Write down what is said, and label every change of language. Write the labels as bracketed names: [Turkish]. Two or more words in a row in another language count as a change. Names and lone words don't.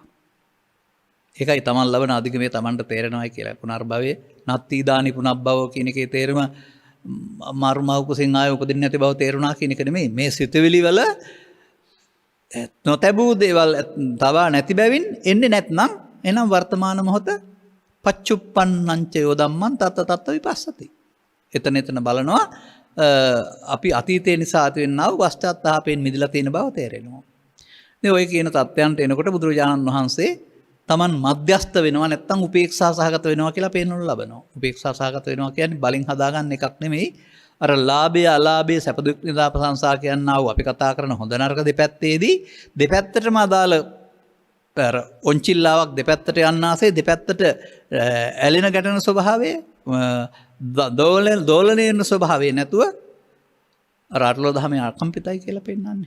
[Sinhala] ඒකයි තමන් ලබන අධිගමයේ තමන්ට තේරෙනවායි කියලා. පුනර්භවයේ [Pali] නත්ති දානි පුනබ්බවෝ [Sinhala] කියන එකේ තේරුම මර්මව කුසින් ආය උපදින්න නැති බව තේරුණා කියන එක නෙමෙයි. මේ සිතවිලි වල නොතැබූ දේවල් තවා නැති බැවින් එන්නේ නැත්නම් එහෙනම් වර්තමාන මොහොත [Pali] පච්චුප්පන්නංච යෝ ධම්මං තත්ත තත්ත විපස්සති. [Sinhala] එතන බලනවා අපි අතීතය නිසා ඇතිවෙනා වූ පශ්චාත්තාපයෙන් මිදලා තියෙන බව තේරෙනවා. ඉතින් ඔය කියන තත්ත්වයන්ට එනකොට බුදුරජාණන් වහන්සේ තමන් මධ්‍යස්ත වෙනවා නැත්නම් උපේක්ෂා සහගත වෙනවා කියලා පෙන්වනු ලබනවා. උපේක්ෂා සහගත වෙනවා කියන්නේ බලෙන් හදාගන්න එකක් නෙමෙයි. අර ලාභය අලාභය සැප දුක් නිරා ප්‍රශංසා කියනවා අපි කතා කරන හොඳ නරක දෙපැත්තේදී දෙපැත්තටම අදාළ අර ඔන්චිල්ලාවක් දෙපැත්තට යන්නාසේ දෙපැත්තට ඇලෙන ගැටෙන ස්වභාවය දෝලණය වෙන ස්වභාවය නැතුව අර අටලෝ දහමේ අකම්පිතයි කියලා පෙන්වන්නේ.